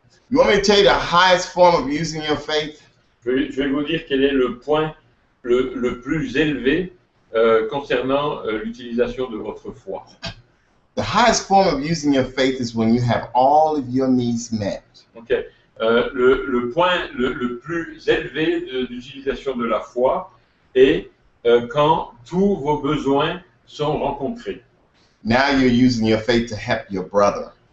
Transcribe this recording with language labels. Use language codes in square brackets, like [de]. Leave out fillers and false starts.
[en] You want me to tell you the highest form of using your faith? [fr] Je vais vous dire quel est le point le plus élevé concernant l'utilisation de votre foi. [en] The highest form of using your faith is when you have all of your needs met. Okay. [fr] Le point le plus élevé de l'utilisation de la foi est quand tous vos besoins sont rencontrés. [en] Now you're using your faith to help your brother.